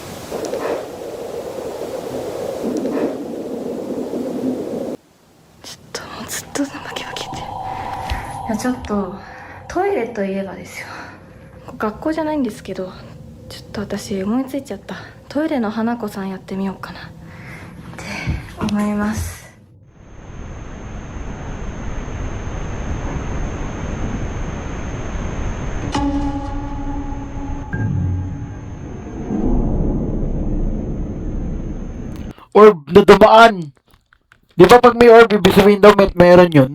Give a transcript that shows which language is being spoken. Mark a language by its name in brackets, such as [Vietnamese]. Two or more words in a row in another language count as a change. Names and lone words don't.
[Japanese] ちょっとやちょっとトイレといえばですよ、学校じゃないんですけど、ちょっと私思いついちゃった。トイレの花子さんやってみようかなって思います。 [Filipino] Orb na dumaan. Di ba pag may orb, ibig sabihin daw meron yun.